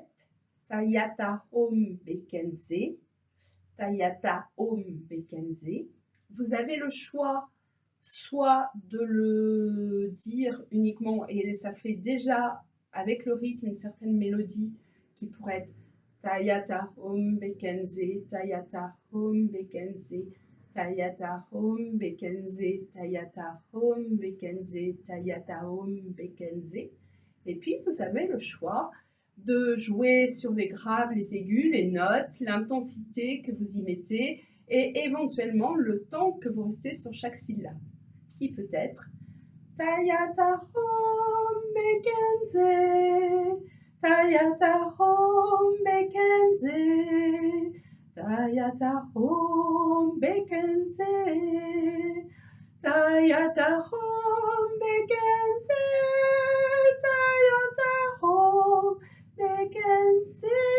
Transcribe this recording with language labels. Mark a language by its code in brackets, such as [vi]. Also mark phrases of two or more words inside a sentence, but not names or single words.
[sa] Tayata Om Bekenze. Tayata Om Bekenze. [fr] Vous avez le choix soit de le dire uniquement, et ça fait déjà avec le rythme une certaine mélodie qui pourrait être [sa] Tayata Om Bekenze, Tayata Om Bekenze, Tayata Om Bekenze, Tayata Om Bekenze, Tayata Om Bekenze. [fr] Et puis vous avez le choix de jouer sur les graves, les aigus, les notes, l'intensité que vous y mettez et éventuellement le temps que vous restez sur chaque syllabe, qui peut être [sa] Tayata Om Bekenze, Tayata Om Bekenze, Tayata Om Bekenze, Tayata Om Bekenze, Tayata Om Bekenze,